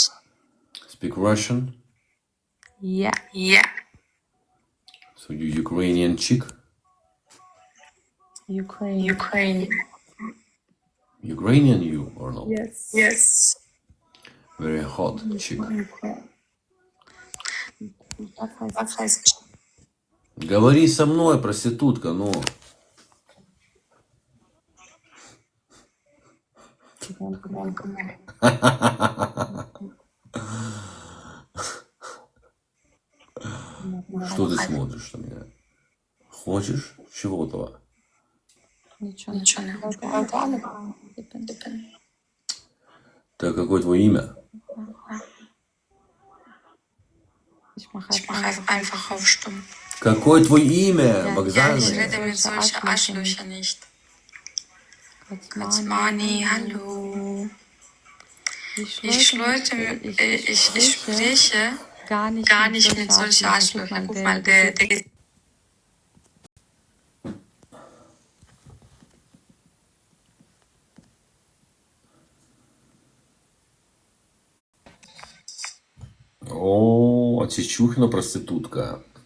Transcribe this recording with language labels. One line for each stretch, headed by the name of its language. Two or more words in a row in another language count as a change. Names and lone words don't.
English: Speak Russian. Yeah. So you Ukrainian chick? Ukraine. Ukrainian you or no? Yes. Very hot chick.
Russian: Говори со мной, проститутка, ну. Что ты смотришь на меня? Хочешь чего-то? Ничего. Так, какое твое имя?
German: Ich mache einfach auf stumm.
Russian: Какое твое имя,
German: Ich
Russian: Богдан?
German: rede mit solchen Arschlöcher nicht. Money, hallo. Ich spreche gar nicht mit solchen Arschlöchern. Guck mal, der
Russian: О, Чечухина проститутка.